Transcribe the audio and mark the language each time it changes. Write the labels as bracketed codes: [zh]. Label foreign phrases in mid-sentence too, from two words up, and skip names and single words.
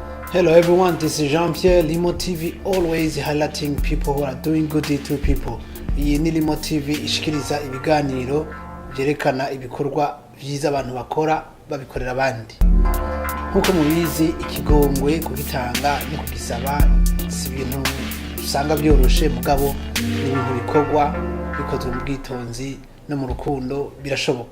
[en] Hello everyone, this is Jean-Pierre, Limo TV, always highlighting people who are doing good to people. [rn] Iyi ni Limo TV ishikiriza ibiganiro byerekana ibikorwa byiza abantu bakora babikorera abandi. Nkuko mubizi ikigongwe kugitanga no kugisaba si ibintu usanga byoroshe mugabo ni ibintu bikorwa bikozwe mu bwitonzi no mu rukundo birashoboka.